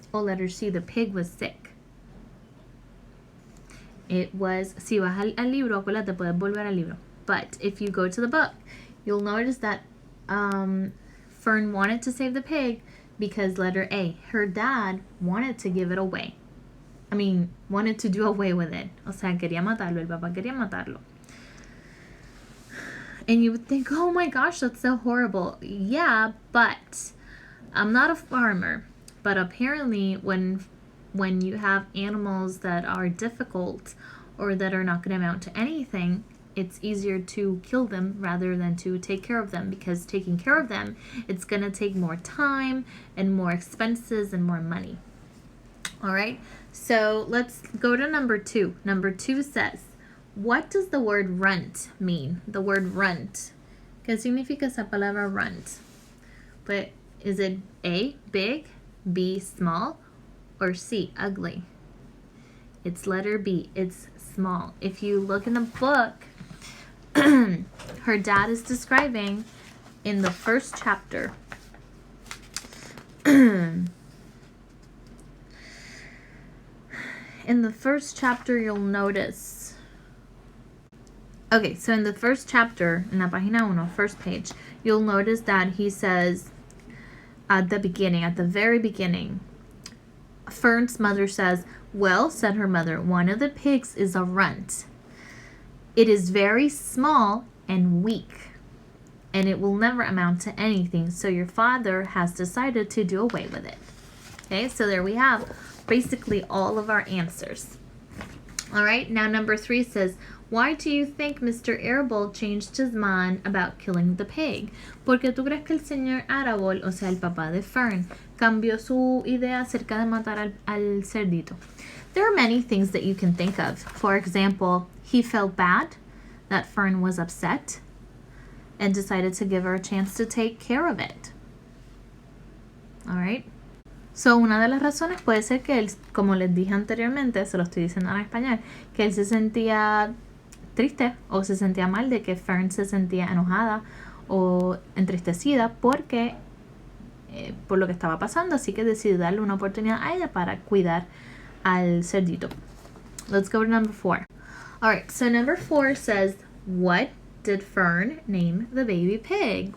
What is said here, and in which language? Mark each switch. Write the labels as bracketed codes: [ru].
[es] O [en] letter C, the pig was sick. It was, [es] si vas al libro, acuérdate, puedes volver al libro. [en] But if you go to the book, you'll notice that Fern wanted to save the pig because letter A, her dad wanted to give it away. I mean, wanted to do away with it. [es] O sea, quería matarlo, el papá quería matarlo. [en] And you would think, oh my gosh, that's so horrible. Yeah, but I'm not a farmer. But apparently when you have animals that are difficult or that are not going to amount to anything, it's easier to kill them rather than to take care of them, because taking care of them, it's going to take more time and more expenses and more money. All right, so let's go to number 2. Number 2 says, what does the word runt mean? The word runt. [es] ¿Qué significa esa palabra runt? [en] But is it A, big, B, small, or C, ugly? It's letter B. It's small. If you look in the book, her dad is describing in the first chapter. In the first chapter, you'll notice. Okay, so in the first chapter, [es] en la página 1, [en] first page, you'll notice that he says at the very beginning, Fern's mother says, well, said her mother, one of the pigs is a runt. It is very small and weak, and it will never amount to anything, so your father has decided to do away with it. Okay, so there we have basically all of our answers. All right, now number 3 says, why do you think Mr. Arable changed his mind about killing the pig? [es] ¿Por qué tú crees que el señor Arable, o sea, el papá de Fern, cambió su idea acerca de matar al cerdito? [en] There are many things that you can think of. For example, he felt bad that Fern was upset and decided to give her a chance to take care of it. All right. [es] So, una de las razones puede ser que él, como les dije anteriormente, se lo estoy diciendo en español, que él se sentía triste o se sentía mal de que Fern se sentía enojada o entristecida porque por lo que estaba pasando, así que decidió darle una oportunidad a ella para cuidar al cerdito. [en] Let's go to number 4. Alright, so number 4 says, what did Fern name the baby pig?